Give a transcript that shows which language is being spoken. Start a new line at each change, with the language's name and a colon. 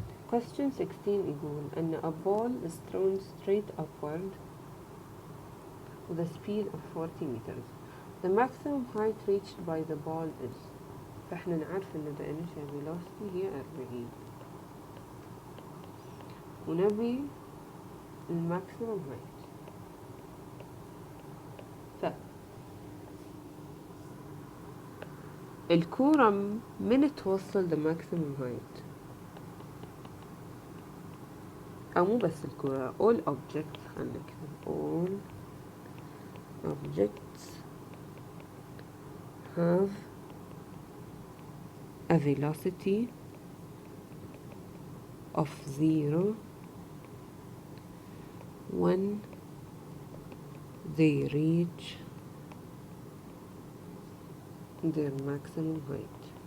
English: Question 16
Arabic: يقول أن
English: a ball is thrown straight upward with a speed of 40 meters. The maximum height reached by the ball is.
Arabic: فإحنا نعرف أن
English: the initial velocity
Arabic: هي 40 ونبي الماكسيمم
English: height.
Arabic: الكورة من توصل
English: the maximum height،
Arabic: أو مو بس الكورة،
English: all objects.
Arabic: خلنا نكتب
English: all objects have a velocity of 0 when they reach their maximum height.